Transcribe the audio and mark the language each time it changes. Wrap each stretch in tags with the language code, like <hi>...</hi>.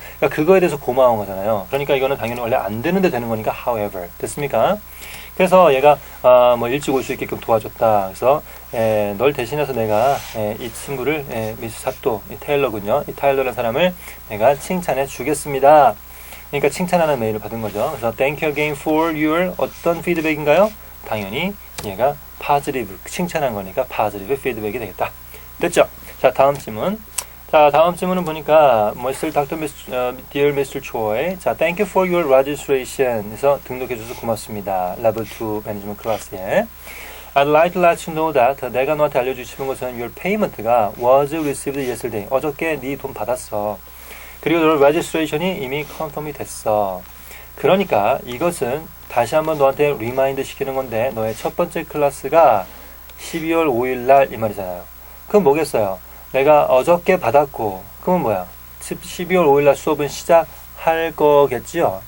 <ko>그러니까 그거에 대해서 고마운 거잖아요. 그러니까 이거는 당연히 원래 안 되는데 되는 거니까 however. 됐습니까? 그래서 얘가 뭐 일찍 올 수 있게끔 도와줬다. 그래서 널 대신해서 내가 이 친구를 미스 사또 이 테일러군요. 이 타일러라는 사람을 내가 칭찬해 주겠습니다. 그러니까 칭찬하는 메일을 받은 거죠.</ko> <en>그래서 thank you again for your</en> <ko>어떤 피드백인가요? 당연히 얘가 positive 칭찬한 거니까 positive 피드백이 되겠다. 됐죠? 자, 다음 질문. 자, 다음 질문은 보니까 Mr.</ko> <en>Dear Mr. Choi. 자, thank you for your registration.</en> <ko>그래서 등록해줘서 고맙습니다. Level 2 Management Class에.</ko> <en>I'd like to let you know that</en> <ko>내가 너한테 알려주고 싶은 것은</ko> <en>your payment가 was received yesterday.</en> <ko>어저께 네 돈 받았어. 그리고 너 registration이 이미 컨펌이 됐어. 그러니까 이것은 다시 한번 너한테 리마인드 시키는 건데 너의 첫 번째 클래스가 12월 5일 날 이 말이잖아요. 그럼 뭐겠어요? 내가 어저께 받았고 그러면 뭐야? 12월 5일 날 수업은 시작할 거겠지요?</ko>